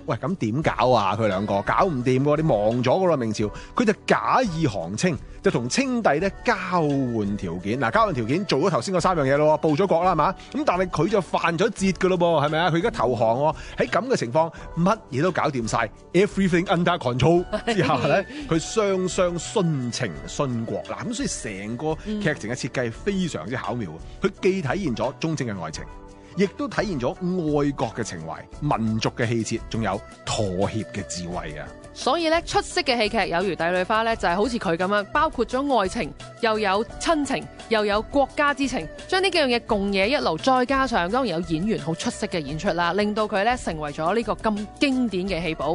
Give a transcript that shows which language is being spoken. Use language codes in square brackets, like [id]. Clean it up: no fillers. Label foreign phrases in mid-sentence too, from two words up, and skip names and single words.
[yue] 喂，咁點搞啊？佢兩個搞唔掂喎，你忘咗噶啦明朝，佢就假意降清，就同清帝咧交換條件。嗱，交換條件做咗頭先嗰3樣嘢咯，報咗國啦，係嘛？咁但係佢就犯咗節噶咯噃，係咪啊？佢而家投降喎，喺咁嘅情況，乜嘢都搞掂晒 ， [en] everything under control [yue] 之後咧，佢雙雙殉情殉國。嗱，咁所以成個劇情嘅設計非常之巧妙。佢既體現咗忠貞嘅愛情，亦都體現咗愛國嘅情懷、民族嘅氣節，仲有妥協嘅智慧啊！所以咧，出色嘅戲劇有如帝女花咧，就係好似佢咁樣，包括咗愛情，又有親情，又有國家之情，將呢幾樣嘢共冶一爐，再加上當然有演員好出色嘅演出啦，令到佢咧成為咗呢個咁經典嘅戲寶。